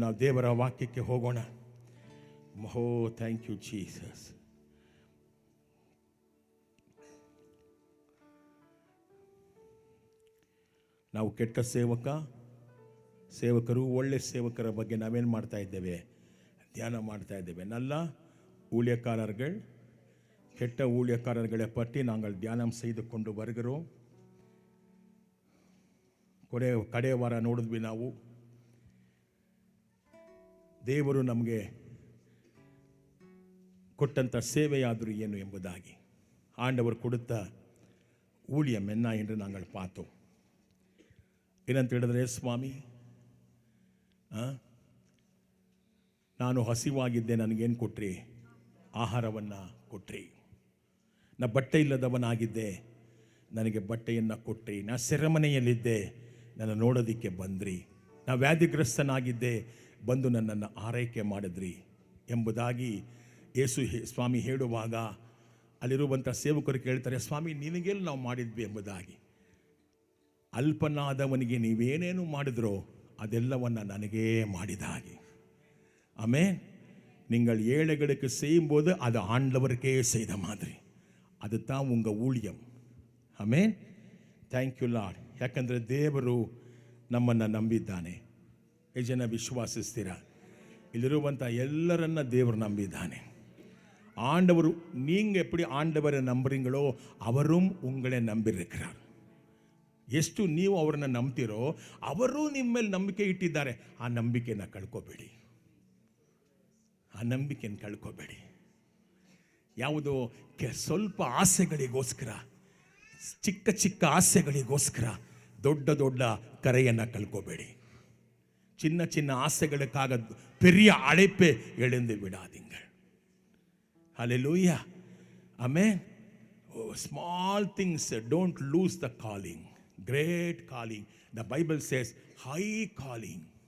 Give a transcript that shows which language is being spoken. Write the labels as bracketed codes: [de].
[kn] ನಾವು ದೇವರ ವಾಕ್ಯಕ್ಕೆ ಹೋಗೋಣ. ಮಹೋ [en] Thank you Jesus. [kn] ನಾವು ಕೆಟ್ಟ ಸೇವಕರು ಒಳ್ಳೆ ಸೇವಕರ ಬಗ್ಗೆ ನಾವೇನು ಮಾಡ್ತಾ ಇದ್ದೇವೆ? ಧ್ಯಾನ ಮಾಡ್ತಾ ಇದ್ದೇವೆ. [ta] நல்ல ஊழியக்காரர்கள், கெட்ட ஊழியக்காரர்களை பற்றி நாங்கள் தியானம் செய்து கொண்டு வருகிறோம். [kn] ಕಡೆ ವಾರ ನೋಡಿದ್ವಿ ನಾವು. ದೇವರು ನಮಗೆ ಕೊಟ್ಟಂಥ ಸೇವೆಯಾದರೂ ಏನು ಎಂಬುದಾಗಿ ಆಂಡವರು ಕೊಡುತ್ತ [ta] ஊழியம் என்ன என்று நாங்கள் பார்த்தோம். [kn] ಏನಂತ ಹೇಳಿದ್ರೆ, ಸ್ವಾಮಿ ನಾನು ಹಸಿವಾಗಿದ್ದೆ, ನನಗೇನು ಕೊಟ್ರಿ? ಆಹಾರವನ್ನು ಕೊಟ್ರಿ. ನಾ ಬಟ್ಟೆ ಇಲ್ಲದವನಾಗಿದ್ದೆ, ನನಗೆ ಬಟ್ಟೆಯನ್ನು ಕೊಟ್ರಿ. ನಾ ಸೆರೆಮನೆಯಲ್ಲಿದ್ದೆ, ನನ್ನ ನೋಡೋದಕ್ಕೆ ಬಂದ್ರಿ. ನಾ ವ್ಯಾಧಿಗ್ರಸ್ತನಾಗಿದ್ದೆ, ಬಂದು ನನ್ನನ್ನು ಆರೈಕೆ ಮಾಡಿದ್ರಿ ಎಂಬುದಾಗಿ ಯೇಸು ಸ್ವಾಮಿ ಹೇಳುವಾಗ ಅಲ್ಲಿರುವಂಥ ಸೇವಕರು ಕೇಳ್ತಾರೆ, ಸ್ವಾಮಿ ನಿನಗೆಲ್ಲಿ ನಾವು ಮಾಡಿದ್ವಿ ಎಂಬುದಾಗಿ. ಅಲ್ಪನಾದವನಿಗೆ ನೀವೇನೇನು ಮಾಡಿದ್ರೋ ಅದೆಲ್ಲವನ್ನು ನನಗೇ ಮಾಡಿದ ಹಾಗೆ. [ta] ஆமென். நீங்கள் ஏழைகளுக்கு செய்யும்போது அது ஆண்டவருக்கே செய்த மாதிரி. அதுதான் உங்கள் ஊழியம். ಆಮೆನ್. [en] Thank you lord. [kn] ಯಾಕಂದರೆ ದೇವರು ನಮ್ಮನ್ನು ನಂಬಿದ್ದಾನೆ. ಎಷ್ಟು ಜನ ವಿಶ್ವಾಸಿಸ್ತೀರ? ಇಲ್ಲಿರುವಂಥ ಎಲ್ಲರನ್ನ ದೇವರು ನಂಬಿದ್ದಾನೆ. [ta] ஆண்டவர் நீங்கள் எப்படி ஆண்டவரை நம்புறீங்களோ அவரும் உங்களை நம்பியிருக்கிறார். [kn] ಎಷ್ಟು ನೀವು ಅವರನ್ನು ನಂಬ್ತಿರೋ ಅವರು ನಿಮ್ಮ ಮೇಲೆ ನಂಬಿಕೆ ಇಟ್ಟಿದ್ದಾರೆ. ಆ ನಂಬಿಕೆಯನ್ನು ಕಳ್ಕೋಬೇಡಿ. ಆ ನಂಬಿಕೆಯನ್ನು ಕಳ್ಕೋಬೇಡಿ. ಯಾವುದೋ ಸ್ವಲ್ಪ ಆಸೆಗಳಿಗೋಸ್ಕರ, ಚಿಕ್ಕ ಚಿಕ್ಕ ಆಸೆಗಳಿಗೋಸ್ಕರ ದೊಡ್ಡ ದೊಡ್ಡ ಕರೆಯನ್ನು ಕಳ್ಕೋಬೇಡಿ. [ta] சின்ன சின்ன ஆசைகளுக்காக பெரிய அழைப்பை எழுந்து விடாதீங்கள். [en] Hallelujah. Amen. Oh, small things, don't lose the calling. Great calling. The Bible says high calling.